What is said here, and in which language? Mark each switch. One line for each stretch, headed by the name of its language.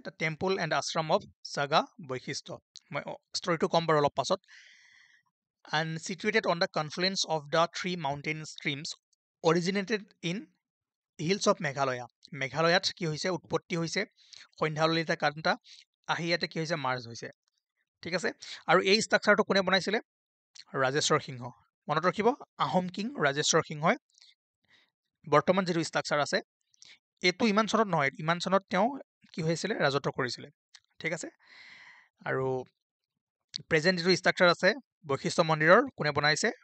English: the temple and ashram of সাগা বৈশিষ্ট্য,
Assamese: মই ষ্টৰিটো ক'ম বাৰু অলপ পাছত।
English: and situated on the confluence of the 3 mountain streams originated in hills of Meghalaya.
Assamese: মেঘালয়াত কি হৈছে? উৎপত্তি হৈছে সন্ধ্যা ললিতা কান্তা, আহি ইয়াতে কি হৈছে? মাৰ্জ হৈছে, ঠিক আছে। আৰু এই ষ্ট্ৰাকচাৰটো কোনে বনাইছিলে? ৰাজেশ্বৰ সিংহ, মনত ৰাখিব, আহোম কিং ৰাজেশ্বৰ সিংহই বৰ্তমান যিটো ষ্ট্ৰাকচাৰ আছে এইটো ইমান চনত নহয়, ইমান চনত তেওঁ কি হৈছিলে ৰাজত্ব কৰিছিলে। ঠিক আছে, আৰু প্ৰেজেণ্ট যিটো ষ্ট্ৰাকচাৰ আছে বৈশিষ্ট্য মন্দিৰৰ কোনে বনাইছে?